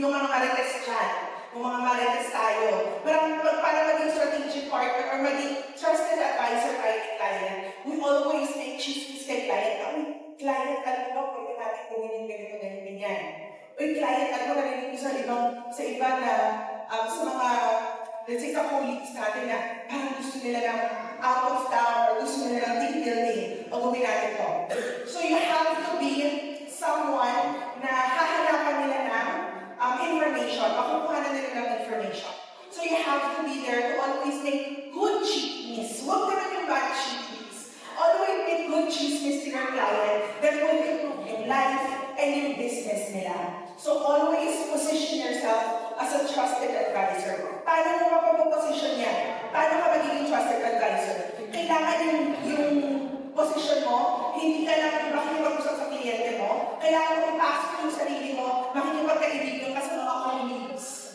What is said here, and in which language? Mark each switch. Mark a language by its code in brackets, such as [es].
[tl] marites dyan, yung mga marites tayo. [en] Para maging strategic partner or maging trusted advisor [tl] kay client, [en] we always make chismis kay client. [tl] Client, alam mo, pwede natin gawin ganito, ganyan. Uy, client, alam mo, narinig ko sa iba na sa mga, let's say, sa colleagues natin na parang gusto nila ng [en] out of town [tl] or gusto nila ng team building. Pag-uwi natin to. [en] So you have to be someone [tl] na hahanapan nila ng information, [en] makukuha na nila ng information. So you have to be there to always make good chismis. [tl] Huwag naman yung bad chismis. [en] Always make good chismis to your client that will improve your life and [tl] your business nila. [en] So always position yourself as a trusted advisor. [tl] Paano mo mapaposition yan? Paano ka magiging trusted advisor? Kailangan yung position mo, hindi ka lang makikipag-usap sa kliyente mo, kailangan mo ipasok yung sarili mo, makikipagkaibigan ka sa mga [en] colleagues.